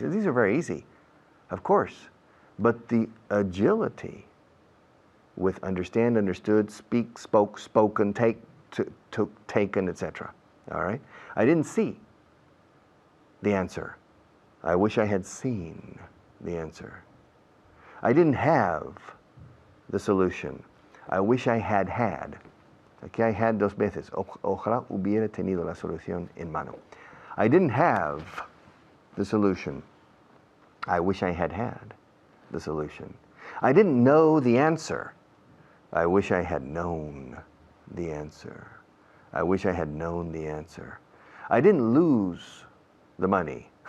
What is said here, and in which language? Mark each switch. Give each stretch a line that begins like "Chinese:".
English: These are very easy, of course. But the agility with understand, understood, speak, spoke, spoken, take, took, taken, etc. All right? I didn't see the answer. I wish I had seen the answer. I didn't have the solution. I wish I had had. Aquí I had
Spanish: dos veces. Ojalá hubiera tenido la solución en mano.
English: I didn't have the solution. I wish I had had. the solution. I didn't know the answer. I wish I had known the answer. I wish I had known the answer. I didn't lose the money.